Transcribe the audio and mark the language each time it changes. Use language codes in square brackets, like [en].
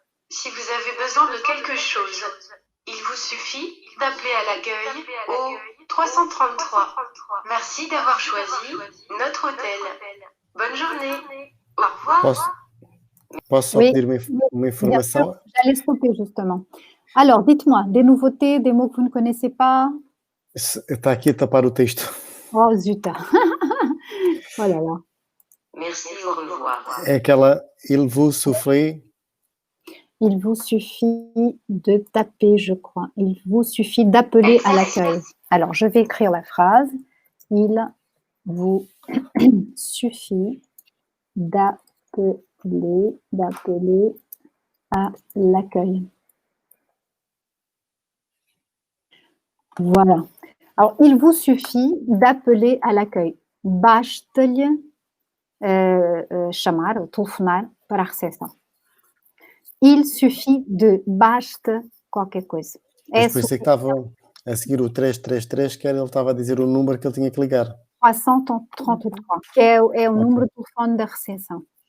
[fr] Si vous avez besoin de quelque chose, il vous suffit d'appeler à l'accueil au 333. Merci d'avoir choisi notre hôtel. Bonne journée. Au revoir. [pt] Posso só [fr] Oui. [pt] pedir uma [fr] Bien [pt] informação? [fr] sûr, j'allais stopper justement. Alors, dites-moi, des nouveautés, des mots que vous ne connaissez pas? [pt] Está aqui a tapar o texto. [fr] Oh zut. Oh là là. Merci, au revoir. [pt] É aquela [fr] il vous suffit. Il vous suffit de taper, je crois. Il vous suffit d'appeler à l'accueil. Alors, je vais écrire la phrase. Il vous suffit d'appeler à l'accueil. Voilà. Alors, il vous suffit d'appeler à l'accueil. Basta-lhe [pt] chamar ou telefonar para a recepção. [fr] Il suffit de, [pt] basta qualquer coisa. Mas por isso é que estava a seguir o 333, que ele estava a dizer o número que ele tinha que ligar. 333, que é o número de telefone da recepção.